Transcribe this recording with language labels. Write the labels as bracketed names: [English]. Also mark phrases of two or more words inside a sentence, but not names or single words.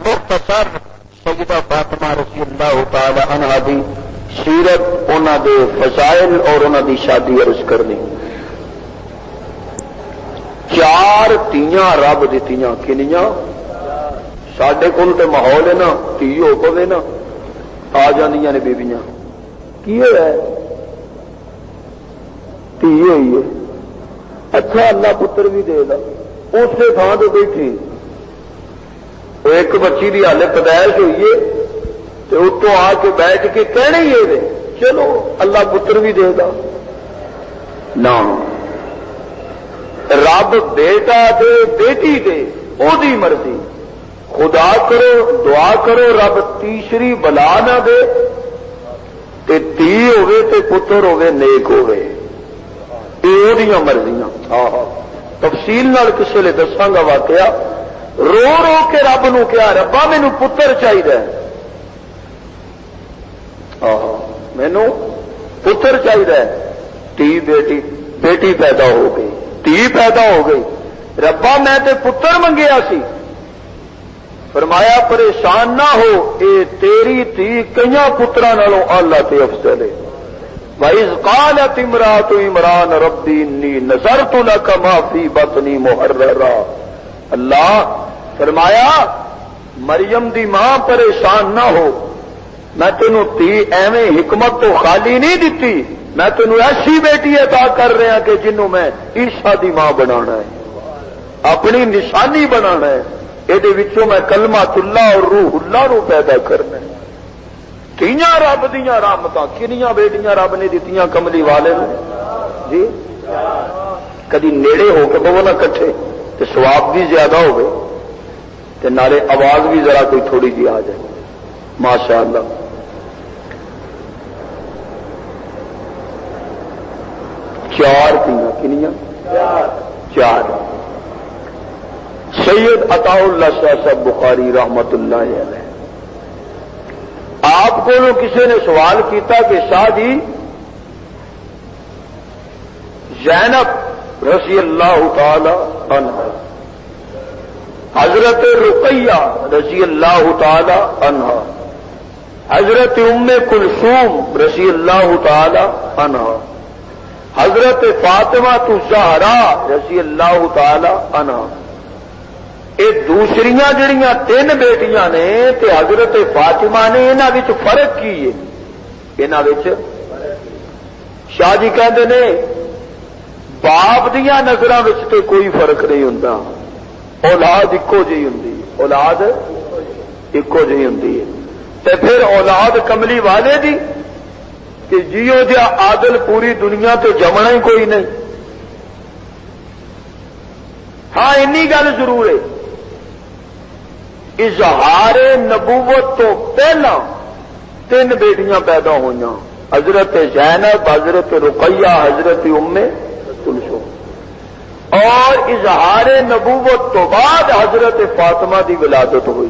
[Punjabi] مختصر سیدہ فاطمہ [Arabic] رضی اللہ تعالی عنہا [Punjabi] دی سیرت، انہاں دے فضائل اور انہاں دی شادی عرض کرنی۔ 4 تیاں رب دتیاں، کنیاں؟ ساڈے کول تے ماحول ہے نا، تھی ہو پوے نا آ جاندیاں نے بیبیاں، کی ہوا ہے؟ تھی ہوئی ہے، اچھا اللہ پتر بھی دے گا، اسی تھان تو بیٹھی ایک بچی کی ہالے پیدائش ہوئی ہے تو اتوں آ کے بیٹھ کے کہنے ہی ہے چلو اللہ پتر بھی دے گا، نہ رب بیٹا دے بیٹی دے او دی مرضی، خدا کرو دعا کرو رب تیسری بلا نہ دے تے تی ہوے تے پتر ہوے نیک ہوے، یہ وہ مرضیاں۔ تفصیل نال کسی لے دساں گا واقعہ، رو رو کے رب نو کیا ربا مینو پتر چاہیے، مینو پتر چاہیے، تی بیٹی پیدا ہو گئی، تی پیدا ہو گئی، ربا میں تے پتر منگیا سی، فرمایا پریشان نہ ہو، اے تیری تی کئی پتراں نالوں اللہ تے افضل ہے۔ [Arabic] وَإِذْ قَالَتِ امْرَأَتُ عِمْرَانَ رَبِّ إِنِّي نَذَرْتُ لَكَ مَا فِي بَطْنِي مُحَرَّرًا، [Punjabi] اللہ فرمایا مریم دی ماں پریشان نہ ہو، میں تینوں تی ایویں حکمت تو خالی نہیں دیتی، میں تینوں ایسی بیٹی عطا کر رہا کہ جنوں میں عیسیٰ دی ماں بنانا ہے، اپنی نشانی بنانا ہے، یہ میں کلمۃ اللہ اور روح اللہ نو پیدا کرنا ہے۔ تیاں رب دیاں رحمتاں، کنیاں بیٹیاں رب نے دتیاں کملی والے نے جی، کدی نیڑے ہو کے بہو نہ کٹھے تے ثواب بھی زیادہ ہوئے تے نالے آواز بھی ذرا کوئی تھوڑی جی آ جائے، ماشاء اللہ۔ چار تیاں، کنیاں؟ 4۔ سید عطا اللہ شاہ صاحب بخاری [Arabic] رحمت اللہ علیہ، [Punjabi] آپ کو کسی نے سوال کیتا کہ شاہ جی زینب [Arabic] رضی اللہ تعالی عنہا، [Punjabi] حضرت رقیہ [Arabic] رضی اللہ تعالی عنہا، [Punjabi] حضرت ام کلثوم [Arabic] رضی اللہ تعالی عنہا، [Punjabi] حضرت فاطمہ الزہرا [Arabic] رضی اللہ تعالی عنہا، [Punjabi] یہ دوسریاں جڑیاں 3 بیٹیاں نے تے حضرت فاطمہ نے انہاں وچ فرق کی ہے؟ انہاں وچ شاہ جی کہندے نے باپ دیاں نظراں وچ تے کوئی فرق نہیں ہوندا، اولاد اکو جہی ہوندی ہے، اولاد اکو جہی ہوندی ہے، تے پھر اولاد کملی والے دی کہ جیو جا عادل پوری دنیا تے جمنا ہی کوئی نہیں۔ ہاں انی گل ضرور ہے، اظہار نبوت تو پہلا 3 بیٹیاں پیدا ہوئیں، حضرت زینب، حضرت رقیہ، حضرت ام کلثوم، اور اظہار نبوت تو بعد حضرت فاطمہ دی ولادت ہوئی۔